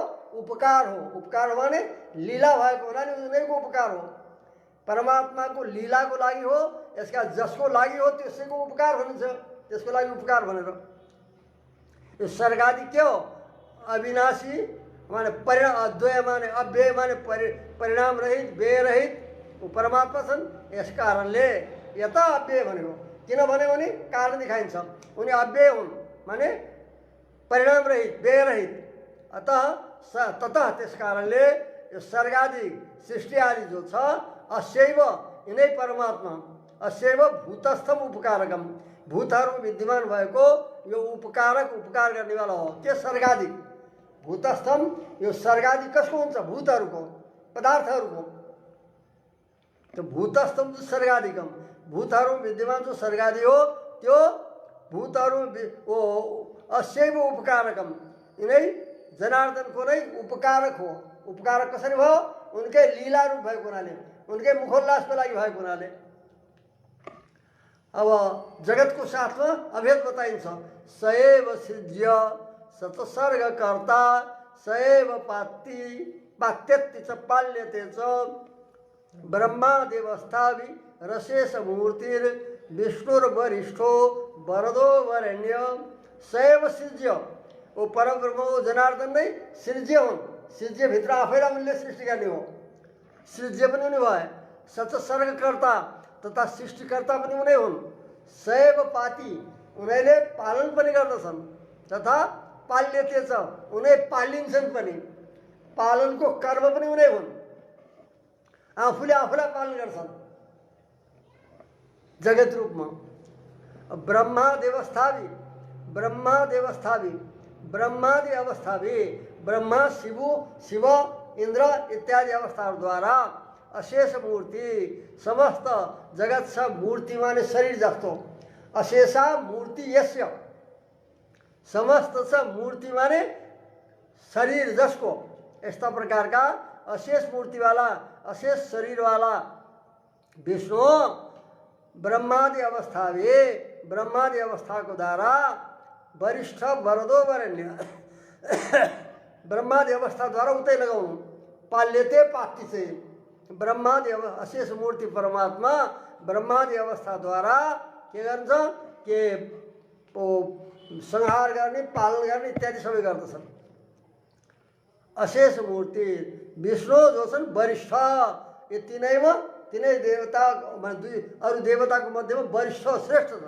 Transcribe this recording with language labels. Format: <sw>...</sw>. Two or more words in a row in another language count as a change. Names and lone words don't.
<ne>उपकार हो। उपकार माने लीला भएको हुनाले उनीको उपकार हो। परमात्माको लीलाको लागि हो, यसका जसको लागि हो त्यसैको उपकार भनिन्छ। त्यसको लागि उपकार भनेर यो सर्गादि के हो? अविनाशी माने परिणाम, अद्वय माने अव्यय माने परिणाम रहित, व्यय रहित वो परमात्मा छन्। यस कारणले यता अव्यय भनेको किनभने उनी कारण दिखाइन्छ। उनी अव्यय हुन् माने परिणाम रहित, व्यय रहित।</ne> <sa>अतः ततः</sa> <ne>त्यस कारणले यो सर्गादि सृष्टि आदि जो छ</ne> <sa>अस्यैव यिनै परमात्मा अस्यैव भूतस्थम उपकारकम</sa> <ne>भूतहरू विद्यमान भएको यो उपकारक उपकार गर्नेवाला हो। के</ne> <sa>सर्गादि भूतस्थम</sa> <ne>यो सर्गादि कसको हुन्छ? भूतहरूको, पदार्थहरूको।</ne> <sa>तो भूतस्थम जो सर्गादिकम</sa> <ne>भूतहरू विद्यमान जो सर्गादि हो त्यो भूतहरू</ne> <sa>अस्यैव उपकारकम</sa> <ne>यिनै जनार्दनको नै उपकारक हो। उपकारक कसरी भयो? उनकै लीला रूप भएको हुनाले, उनकै मुखोल्लासको लागि भएको हुनाले। अब जगतको साथमा अभेद बताइन्छ।</ne> <sa>सएव सृज्य सतसर्गकर्ता सएव पात्यत्ति च पाल्यते च ब्रह्मादेवस्थाभि रशेष मूर्तिर विष्णुर्वरिष्ठो वरदो वरेण्य सएव सृज्य</sa> <ne>वो परब्रह्म हो जनार्दन नै सृज्य हुन्। सृज्यभित्र आफैलाई उनले सृष्टि गर्ने हो। सृज्य पनि उनी भए, सतसर्गकर्ता तथा सृष्टिकर्ता पनि उनै हुन्।</ne> <sa>सैव पाति</sa> <ne>उनीले पालन पनि गर्दछन् तथा पाल्यते छ उनै पालिन्छन् पनि। पालनको कर्म पनि उनै हुन्। आफूले आफूलाई पालन गर्छन् जगत रूपमा।</ne> <sa>ब्रह्मादेवस्थाभि ब्रह्मादि अवस्थाभि</sa> <ne>ब्रह्मा शिव इंद्र इत्यादि अवस्थाद्वारा अशेष मूर्ति समस्त जगत सब मूर्ति माने शरीर जस्तो</ne> <sa>अशेषा मूर्ति यस्य</sa> <ne>समस्त सब मूर्ति माने शरीर जसको यस्ता प्रकार का अशेष मूर्ति वाला अशेष शरीर वाला विष्णु ब्रह्मादि अवस्था को द्वारा वरिष्ठ वरदो वरण्य ब्रह्मादि अवस्था द्वारा उतै लगाउनु पाल्यते पाति चाहिँ ब्रह्मादि अशेष मूर्ति परमात्मा ब्रह्मादि अवस्था द्वारा के गर्छ के संहार गर्ने पालन गर्ने इत्यादि सबै गर्दछन्। अशेष मूर्ति विष्णु जो छन् वरिष्ठ यो तिनै देवता अरू देवताको मध्येमा वरिष्ठ श्रेष्ठ छन्।</ne>